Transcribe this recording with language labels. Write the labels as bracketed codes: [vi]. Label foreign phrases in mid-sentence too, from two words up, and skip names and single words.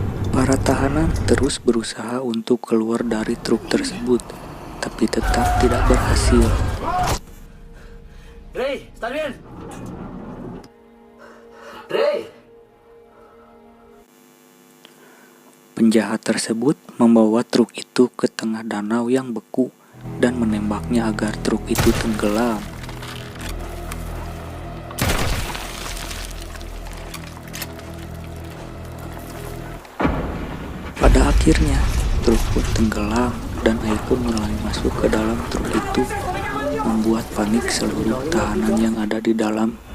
[id] Para tahanan terus berusaha untuk keluar dari truk tersebut, tapi tetap tidak berhasil. [es] Rey, ¿estás bien? Rey. [id] Penjahat tersebut membawa truk itu ke tengah danau yang beku dan menembaknya agar truk itu tenggelam. Pada akhirnya, truk pun tenggelam dan air pun mulai masuk ke dalam truk itu, membuat panik seluruh tahanan yang ada di dalam.